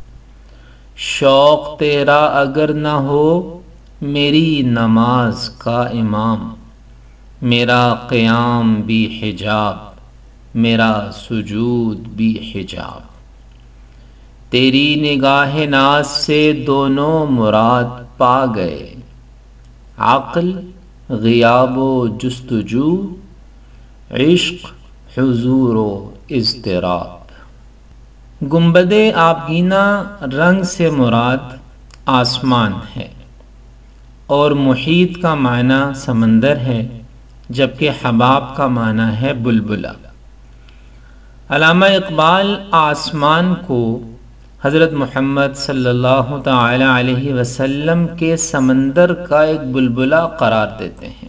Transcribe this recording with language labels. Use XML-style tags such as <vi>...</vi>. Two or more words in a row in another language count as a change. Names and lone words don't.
<ur>شوق تیرا اگر نہ ہو میری نماز کا امام، میرا قیام بھی حجاب، میرا سجود بھی حجاب، تیری نگاہ ناز سے دونوں مراد پا گئے، عقل غیاب و جستجو، عشق حضور و اضطراب۔ گنبد آبگینہ رنگ سے مراد آسمان ہے، اور محیط کا معنی سمندر ہے، جبکہ حباب کا معنی ہے بلبلہ۔ علامہ اقبال آسمان کو حضرت محمد صلی اللہ تعالی علیہ وسلم کے سمندر کا ایک بلبلہ قرار دیتے ہیں۔</ur>